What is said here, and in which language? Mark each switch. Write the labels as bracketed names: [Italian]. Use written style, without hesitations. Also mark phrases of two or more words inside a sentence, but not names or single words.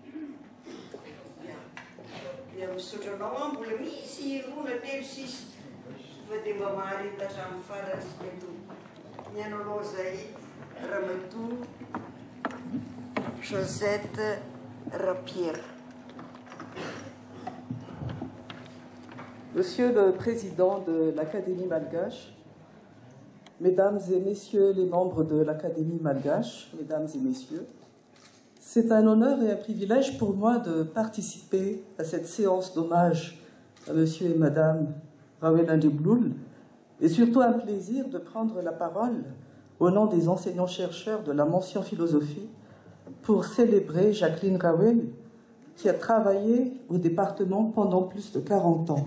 [Malagasy] Dia misaotra anao mbola misy rona telo sisy fa dia mba maharita hatramin'ny farany sika eto. Nianao zay Ramatoa Josette Rapierre. [French] Monsieur le Président de l'Académie malgache, Mesdames et Messieurs les membres de l'Académie malgache, Mesdames et Messieurs, c'est un honneur et un privilège pour moi de participer à cette séance d'hommage à Monsieur et Madame Rawel Andeboulou, et surtout un plaisir de prendre la parole au nom des enseignants-chercheurs de la mention philosophie pour célébrer Jacqueline Rawel, qui a travaillé au département pendant plus de 40 ans.